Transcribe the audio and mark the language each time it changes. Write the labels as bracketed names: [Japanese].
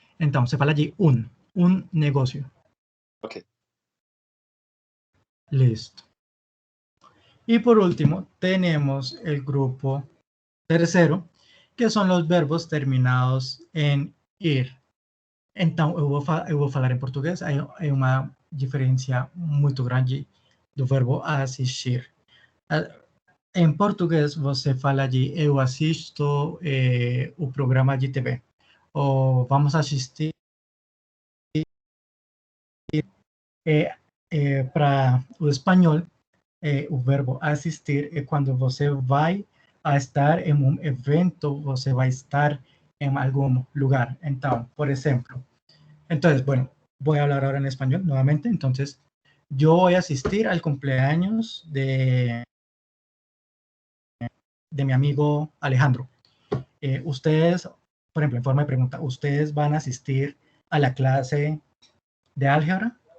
[Spanish] Entonces, se fala allí un negocio. Ok. Listo. Y por último, tenemos el grupo tercero, que son los verbos terminados en ir. [Portuguese] Então, eu vou falar em português, é uma diferença muito grande do verbo assistir. Em português, você fala de eu assisto o programa de TV, ou vamos assistir. Para o espanhol, o verbo assistir é quando você vai a estar em um evento, você vai estar [Spanish] en algún lugar. Entonces, por ejemplo, bueno, voy a hablar ahora en español nuevamente. Entonces, yo voy a asistir al cumpleaños de mi amigo Alejandro. Ustedes, por ejemplo, en forma de pregunta, ¿ustedes van a asistir a la clase de álgebra?